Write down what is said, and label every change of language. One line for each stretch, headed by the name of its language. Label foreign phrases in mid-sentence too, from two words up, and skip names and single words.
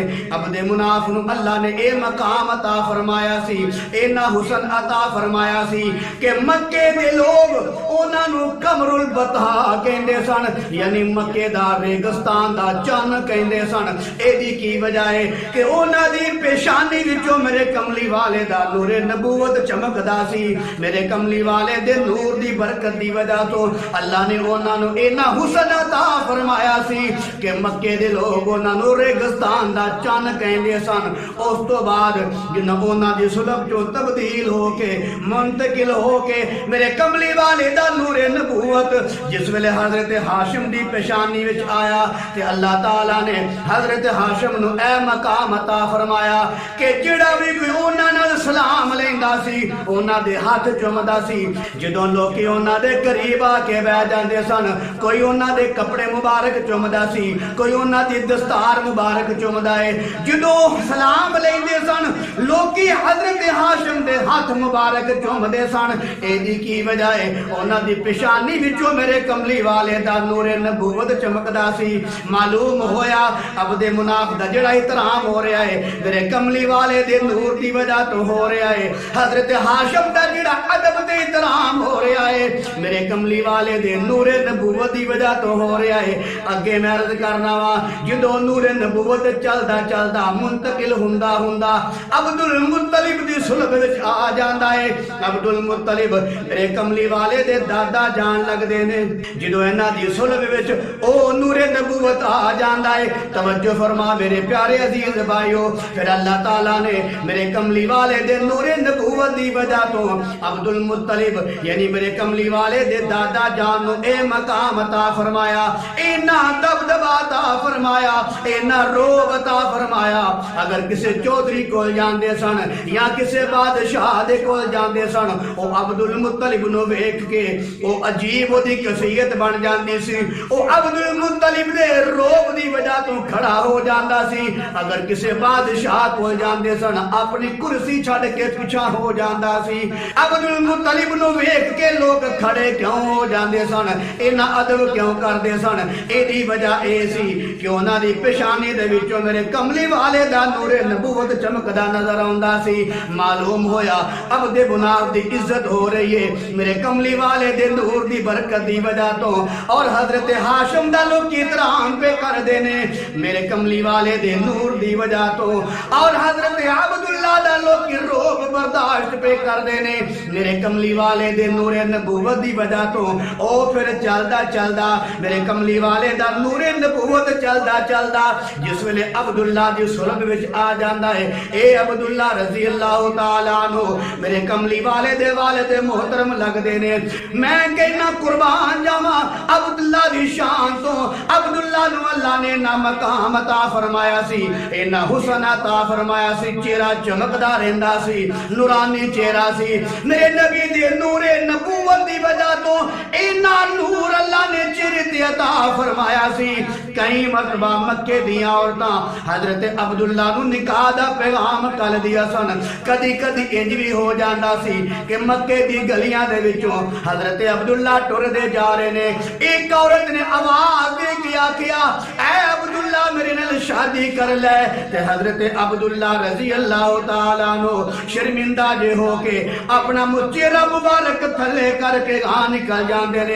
Punjabi: عبد مناف نو اللہ نے اے مقام عطا فرمایا سی، اے نا حسن عطا فرمایا سی کہ مکے دے لوگ اونا نو قمر بتا کہندے سن، یعنی مکے دا ریگستان دا چن کہندے سن۔ اے دی کی وجہ ہے کہ اونا دی پیشانی وچوں میرے کملی والے دا نور نبوت چمکدا سی۔ میرے کملی والے دے نور دی برکت دی وجہ تو اللہ نے اونا نو اینا حسن عطا فرمایا سی کہ مکے دے لوگ اونا نو ریگستان دا چن کہندے سن۔ اس تو بعد جن اونا دی سلب جو تبدیل ہو کے منتقل ہو کے میرے کملی والے دا نور نبوت جس ویلے حضرت حاشم دی پیشانی وچ آیا تے اللہ تعالیٰ نے حضرت حاشم نو اے مقام عطا فرمایا کہ جڑا بھی کوئی اونا نال سلام لیندا سی اونا دے ہاتھ چومدا سی۔ جدوں لوکی اونا دے قریب آ کے بیٹھ جاندے سن، کوئی اونا دے کپڑے مبارک چومدا سی، کوئی اونا دی دستار مبارک چومدا ہے۔ جدوں سلام لیندے سن لوکی حضرت حاشم دے ہاتھ مبارک چومدے سن۔ اے دی کی وجہ ہے اونا دی پیشانی وچوں میرے کملی والے دا نور نبوت چمکدا سی۔ معلوم ہویا عبد مناف دا جڑا احترام ہو رہا ہے میرے کملی والے دے نور دی وجہ تو ہو رہا ہے۔ حضرت حاشم دا جڑا ادب تے احترام ہو رہا ہے میرے کملی والے دے نور نبوت دی وجہ تو ہو رہا ہے۔ اگے میں عرض کرنا وا جدوں نور نبوت چلدا چلدا منتقل ہوندا ہوندا عبد المطلب دی صلب وچ آ جاندا ہے۔ عبد المطلب میرے کملی والے دے دادا جان لگ دے نے۔ جدو اینا دی صلب وچ او نور نبوت آ جاندا ہے۔ توجہ فرما میرے پیارے عزیز بھائیو، پھر اللہ تعالیٰ نے میرے کملی والے دے نور نبوت دی وجہ تو عبد المطلب یعنی میرے کملی والے دے دادا جان نو اے مقام عطا فرمایا، اینا دبدبا عطا فرمایا، اینا روب عطا فرمایا۔ اگر کسے چودھری کول جاندے سن یا کسے بادشاہ دے کول جاندے سن او عبد المطلب نو ویکھ کے او عجیب دی کیفیت بن جاندی سی، او عبد المطلب دے روب دی وجہ تو کھڑا ہو جاندا سی۔ اگر کسے بادشاہ کو جاندے سن اپنی کرسی چھڑ کے پیچھے ہو جاندا سی۔ عبد المطلب نو ویکھ کے لوگ کھڑے کیوں ہو جاندے سن، اینا ادب کیوں کردے سن؟ اے دی وجہ اے سی کہ انہاں دی پیشانی دے وچوں میرے کملی والے دا نور نبوت چمکدا نظر آوندا سی۔ معلوم ہویا عبد مناف دی عزت ہو رہی ہے میرے کملی والے دے نور دی برکت دی وجہ تو، اور حضرت حاشم دا لوگ کی احترام پہ کر دینے میرے کملی والے دے نور دی وجہ تو، اور حضرت عبداللہ دا لوگ کی روب برداشت پہ کر دینے میرے کملی والے دے نور نبوت دی وجہ تو۔ او پھر چلدا چلدا میرے کملی والے دا نور نبوت چلدا چلدا جس ویلے عبداللہ دی صلب وچ آ جاندا ہے، اے عبداللہ رضی اللہ تعالیٰ عنہ میرے کملی والے دے والد محترم لگ دینے۔ میں کہنا قربان جاواں عبداللہ دی شان تو عبداللہ نو اللہ نے نا مقام عطا فرمایا سی، اینا حسن عطا فرمایا سی، چہرہ چمکدا رہندا سی، نورانی چہرہ سی۔ میرے نبی دے نور نبوت دی وجہ تو اینا نور اللہ نے چہرے تے عطا فرمایا سی۔ کئی مرتبہ مکے دیاں عورتاں حضرت عبداللہ نو نکاح دا پیغام کل دیا سن۔ کدی کدی انج بھی ہو جاندا سی کہ مکے دی گلیاں دے وچوں حضرت عبداللہ ٹر دے جا رہے نے، ایک عورت نے آواز دے کیا اے عبداللہ میرے نال شادی کر لے، تے حضرت عبداللہ رضی اللہ تعالیٰ عنہ شرمندہ جے ہو کے اپنا چہرہ مبارک تھلے کر کے گاں نکل جاندے نے۔